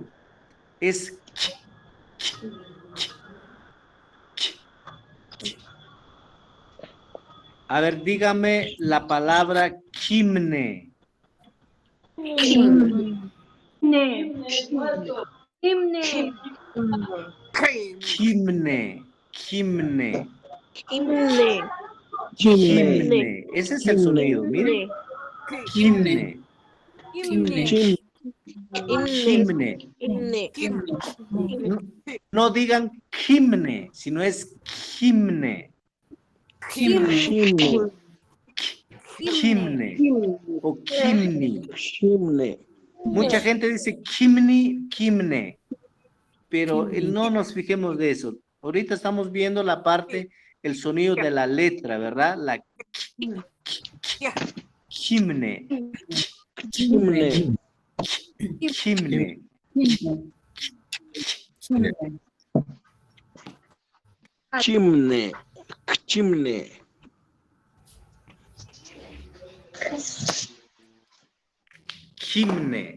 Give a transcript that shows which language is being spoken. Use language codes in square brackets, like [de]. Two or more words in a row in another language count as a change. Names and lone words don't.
[es] Es a ver, dígame la palabra kimne. Himne. Himne. Kimne. Kimne. Himne. Kimne. Ese es el sonido, miren. Kimne. Himne. Kimne. Himne. No digan kimne, sino es kimne. Chimney. Kimne. O kimni. Chimney. Mucha gente dice kimni, kimne. Pero no nos fijemos de eso. Ahorita estamos viendo la parte, el sonido de la letra, ¿verdad? La kimne. Chimney. Kimne. Chimney. Chimney. Kimne.